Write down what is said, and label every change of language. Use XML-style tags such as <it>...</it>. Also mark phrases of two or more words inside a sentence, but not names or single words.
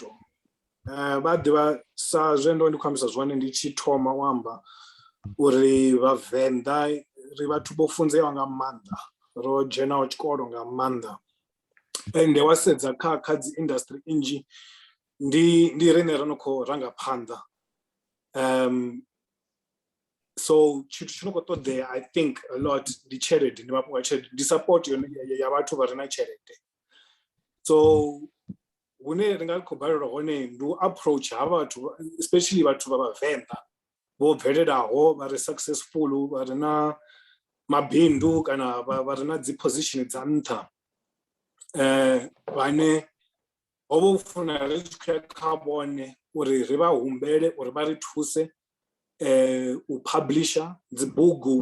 <ve>Vha ḓivha sa zwe ndo ndi khou ambisa zwone ndi tshi thoma u amba uri vhavenḓa ri vhathu vho funzeaho nga maanḓa, ro dzhenaho tshikolo nga maanḓa, ende wa sedza kha dzi industry nnzhi ndi rine ro no khou ranga phanḓa. So tshithu tshi no khou ṱoḓea</ve> <en>I think a lot</en> <ve>ndi tshelede, ndi mafhungo a tshelede, ndi support ya vhathu vha re na tshelede. So hune ri nga khou balelwa hone ndi u approach ha vhathu, especially vhathu vha vhavenḓa vho bvelelaho, vha re successful, vha re na mabindu kana vha re na dzi position dza nṱha, vhane ho vha u funa ri tshi khou ya kha vhone uri ri vha humbele uri vha ri thuse u publisher dzi bugu.</ve>